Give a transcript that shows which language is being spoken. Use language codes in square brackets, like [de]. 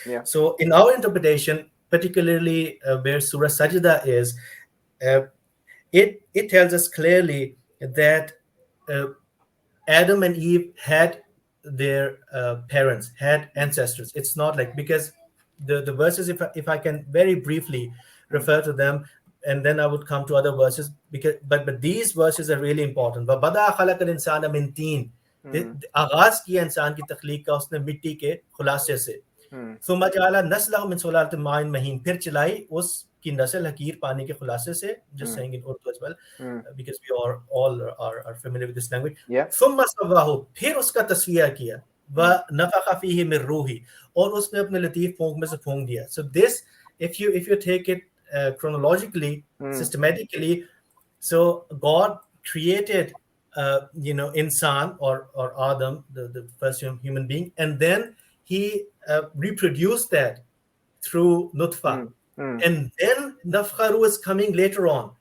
[en] So in our interpretation, particularly where Surah Sajda is, it tells us clearly that Adam and Eve had their parents, had ancestors. It's not like, because the verses, if I can very briefly refer to them, and then I would come to other verses, because but these verses are really important. [ar] وَبَدَأَ خَلَقَ الْإِنسَانَ مِنْ طِينٍ, [hi] आगाज किया इंसान की तख्लीक का उसने मिट्टी के खुलासे से, [ar] ثُمَّ جَعَلَ نَسْلَهُ مِنْ سُلَالَةٍ مَّاءٍ مَّهِينٍ, [hi] फिर चलाई उसकी नस्ल हकीर पानी के खुलासे से, [en] just saying in Urdu as well, because we all are familiar with this language. [ar] ثُمَّ سَوَّاهُ, [hi] फिर उसका तस्वीया किया, [ar] وَنَفَخَ فِيهِ مِنْ [hi] रूही, और उसमें अपने लतीफ फूंक में से फूंक दिया. [en] So this, if you take it chronologically, systematically, so God created you know, insan or Adam, the first human being, and then he reproduced that through nutfa, and then nafkharu is coming later on.